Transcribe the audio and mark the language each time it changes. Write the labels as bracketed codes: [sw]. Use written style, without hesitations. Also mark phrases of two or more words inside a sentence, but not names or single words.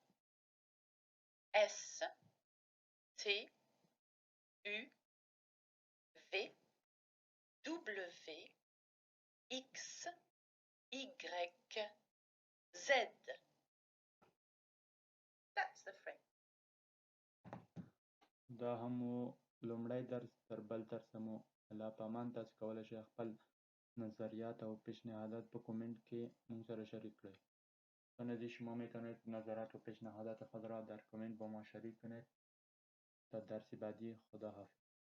[en] S, T, U, V, W, X, Y, Z. That's the French. [ps] دا همو لومړی درس. تر بل درس مو الله پامان. تاسو کولی شئ خپل نظریات او پیشنهادات په کامنت کې مون سره شریک کړئ. [fa] دوستان عزیز، شما میتونید نظرات و پیشنهادات خود را در کامنت با ما شریک کنید. تا درس بعدی، خدا حافظ.